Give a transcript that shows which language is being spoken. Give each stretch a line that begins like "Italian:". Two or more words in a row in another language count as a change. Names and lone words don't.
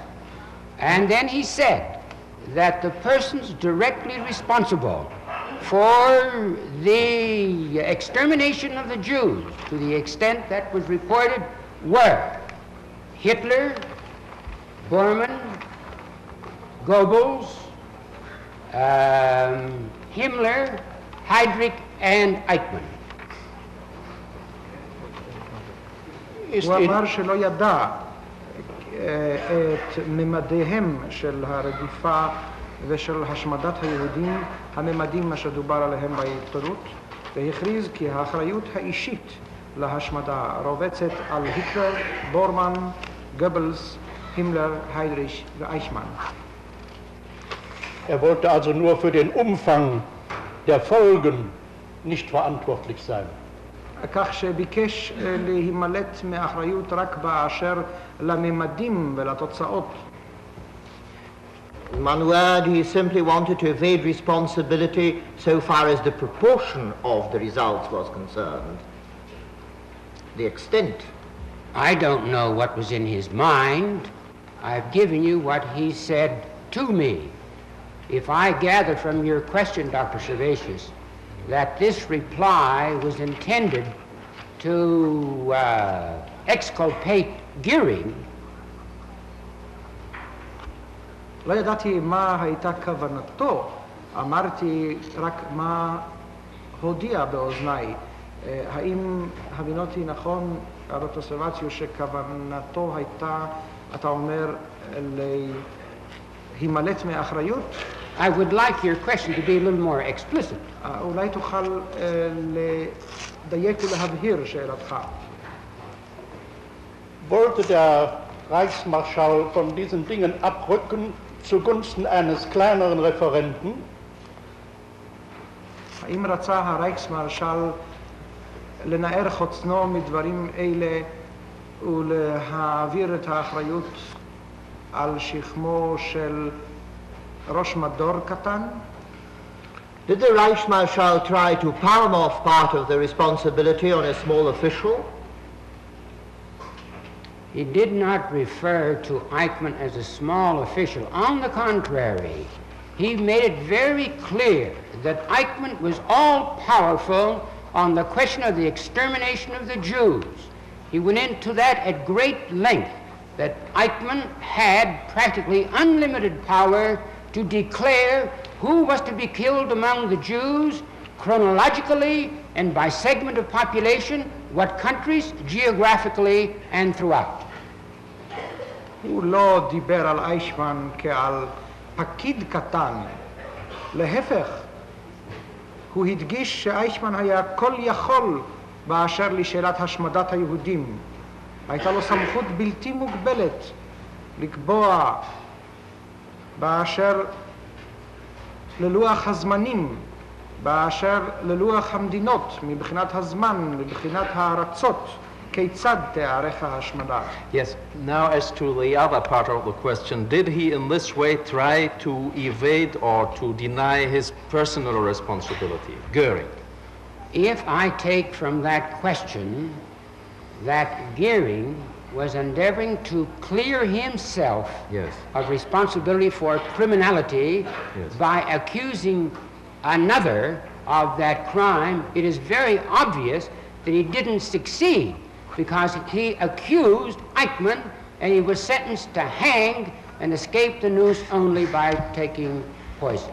English: And then he said that the persons directly responsible for the extermination of the Jews, to the extent that was reported, were Hitler, Bormann, Goebbels, Himmler, Heydrich, and Eichmann.
Hebrew: הוא אמר שלא ידע את ממדיהם של הרדיפה ושל השמדת היהודים, הממדים אשר דובר עליהם בעיתונות, והכריז כי האחריות האישית להשמדה רובצת על היטלר, בורמן, גבלס, הימלר, היידריש ואייכמן.
German: Er wollte also nur für den Umfang der Folgen nicht verantwortlich sein.
Hebrew: כך שביקש להימלט מאחריות רק באשר לממדים ולתוצאות.
English: In one word, he simply wanted to evade responsibility so far as the proportion of the results was concerned. The extent. I don't know what was in his mind. I've given you what he said to me. If I gather from your question, Dr. Servatius, that this reply was intended to exculpate Goering,
Hebrew: לא ידעתי מה הייתה כוונתו, אמרתי רק מה הודיע באוזניי. האם הבינותי נכון, דוקטור סרבציוס, שכוונתו הייתה, אתה אומר, להימלט מאחריות?
English: I would like your question to be a little more explicit.
Hebrew: אולי תוכל לדייק ולהבהיר שאלתך.
German: Wollte der Reichsmarschall von diesen Dingen abrücken zugunsten eines kleineren Referenten?
Hebrew: האם רצה הרייכסמרשל לנער חוצנו מדברים אלה ולהעביר את האחריות על שכמו של ראש מדור קטן?
English: Did the Reichsmarschall try to palm off part of the responsibility on a small official? He did not refer to Eichmann as a small official. On the contrary, he made it very clear that Eichmann was all-powerful on the question of the extermination of the Jews. He went into that at great length, that Eichmann had practically unlimited power to declare who was to be killed among the Jews, chronologically and by segment of population, what countries, geographically, and throughout.
Hebrew: הוא לא דיבר על אייכמן כעל פקיד קטן. להפך, הוא הדגיש שאייכמן היה כל יכול באשר לשאלת השמדת היהודים. הייתה לו סמכות בלתי מוגבלת לקבוע באשר ללוח הזמנים, באשר ללוח המדינות, מבחינת הזמן, מבחינת הארצות, כיצד תיערך ההשמדה.
English: Yes, now as to the other part of the question, did he in this way try to evade or to deny his personal responsibility? Goering. If I take from that question that Goering was endeavoring to clear himself of responsibility for criminality by accusing another of that crime, it is very obvious that he didn't succeed because he accused Eijkman and he was sentenced to hang and escaped the noose only by taking poison.